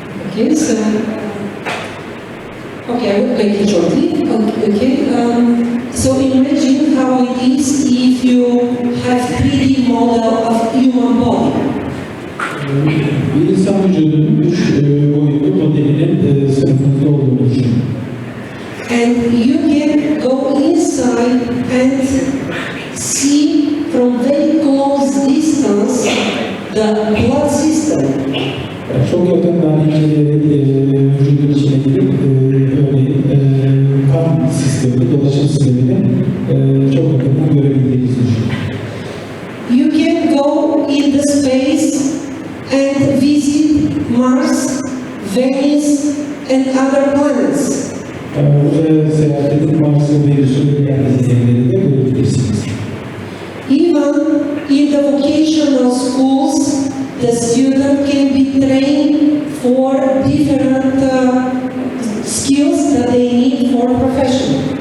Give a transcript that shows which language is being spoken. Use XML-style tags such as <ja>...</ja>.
<en>Okay, so I will make it shortly. Okay, so imagine how it is if you have 3D model of human body.</en> <tr>Bir insan vücudunun üç boyutlu modelinin sınıfında olduğunu düşünün.</tr> <en>And you can go inside and see from very close distance the blood system.</en> <tr>Çok yakından inceleyerek vücudun içine girip örneğin kan sistemi, dolaşım sistemini çok yakından görebildiğinizi düşünün.</tr> <en>You can go in the space and visit Mars, Venus, and other planets.</en> <tr>Uzaya seyahat edip Mars'ın Venüs'ün ve diğer gezegenleri de görebilirsiniz.</tr> <en>Even in the vocational schools, the student can be trained for different skills that they need for profession.</en>